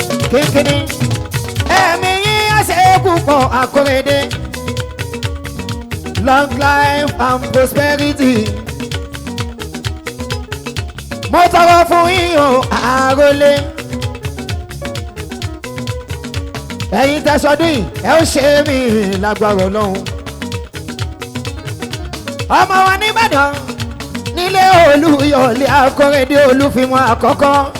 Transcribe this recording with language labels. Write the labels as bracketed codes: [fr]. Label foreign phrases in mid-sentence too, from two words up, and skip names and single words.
[yo] Kínkínní, ẹ̀mí yín á ṣe púpọ̀, Akórèdé. [en] Long life and prosperity. [yo] Mo tọrọ fún yín o, Àrólé. Ẹ̀yin tẹ́ sọdún yìí, ẹ ó ṣe mí lágbára Ọlọ́run. Ọmọ wa nìbàdàn, nílé Olúyọ̀lé, Akórèdé Olúfimọ́ àkọ́kọ́.